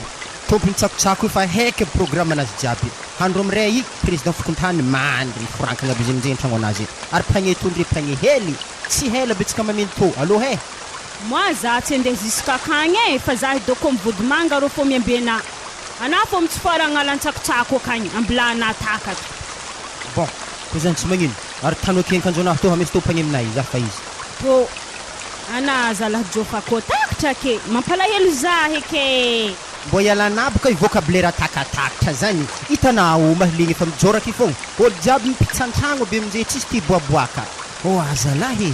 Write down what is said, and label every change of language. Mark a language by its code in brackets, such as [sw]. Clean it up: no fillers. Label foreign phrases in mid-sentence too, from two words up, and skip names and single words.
[mg] tompony tsakotsako efa haiky programme anazy jiaby handro amiray i président fokontany mandry firankagna be zegny tragno anazy ary pagné tondry pagné hely tsy hela betsaka mameno to allo he moi za tsy andeha ziskakagny fa za idoko mivodimanga ro fo miambena ana fo mitsifara agnalan-tsakotsako akagny ambilana takatra bon ko zany tsy magnino ary tano akenkanjonahy to hamisy to pagné aminay za fa izy to ana zalahy jofa ko takatra ke mampalahelo zahy ke mbo ialanabaka i vocabulaire takatakatra zany hitanao mahilegny efa mijoraky fogna olo jiaby mipitsantragno be amin'izay tsisy ty boaboaka o azalahy